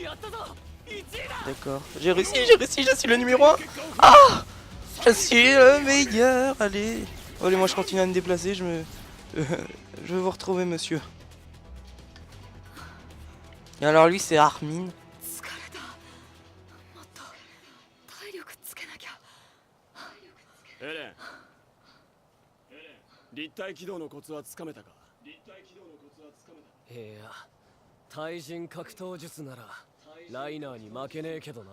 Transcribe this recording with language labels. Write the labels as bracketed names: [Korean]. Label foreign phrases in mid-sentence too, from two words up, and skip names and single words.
[French] D'accord. J'ai réussi, je suis le numéro 1. Ah! Je suis le meilleur. Allez. Allez, moi je continue à me déplacer, je veux vous retrouver, monsieur. Et alors lui c'est Armin. [Japanese] 立体起動のコツはつかめたか。いや、対人格闘術ならライナーに負けねえけどな。